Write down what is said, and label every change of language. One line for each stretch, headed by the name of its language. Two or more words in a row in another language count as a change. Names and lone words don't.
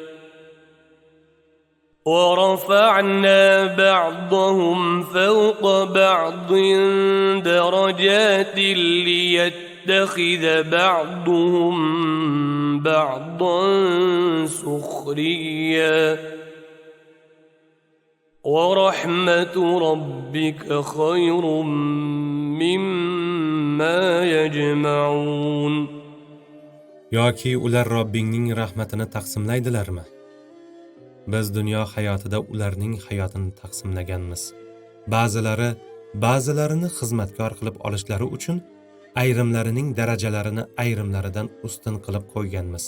Arabic: ورفعنا بعضهم فوق بعض درجات ليتخذ بعضهم بعضا سخريا ورحمة ربك خير مما يجمعون.
Uzbek: Yoki ular Robbingning rahmatini taqsimlaydilarmi? Biz dunyo hayotida ularning hayotini taqsimlaganmiz. Ba'zilarini xizmatkor qilib olishlari uchun ayrimlarining darajalarini ayrimlaridan ustun qilib qo'yganmiz.